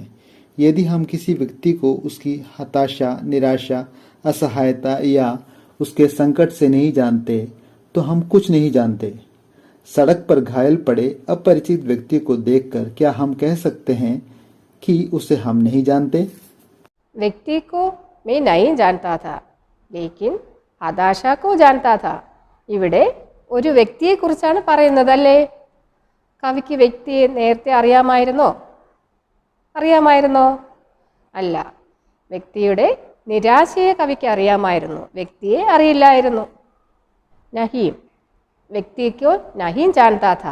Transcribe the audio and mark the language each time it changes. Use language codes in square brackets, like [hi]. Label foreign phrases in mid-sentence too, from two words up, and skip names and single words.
[hi] यदि हम किसी व्यक्ति को उसकी हताशा, निराशा, असहायता या उसके संकट से नहीं जानते तो हम कुछ नहीं जानते. सड़क पर घायल पड़े अपरिचित व्यक्ति को देखकर क्या हम कह सकते हैं कि उसे हम नहीं जानते? व्यक्ति को मैं नहीं जानता था, लेकिन हताशा को जानता था. [ml] ഇവിടെ ഒരു വ്യക്തിയെക്കുറിച്ചാണ് പറയുന്നതല്ലേ? കവിക്ക് വ്യക്തിയെ നേരത്തെ അറിയാമായിരുന്നോ? അല്ല, വ്യക്തിയുടെ നിരാശയെ കവിക്ക് അറിയാമായിരുന്നു, വ്യക്തിയെ അറിയില്ലായിരുന്നു. [hi] नहीं, व्यक्तिको नहीं जानता था.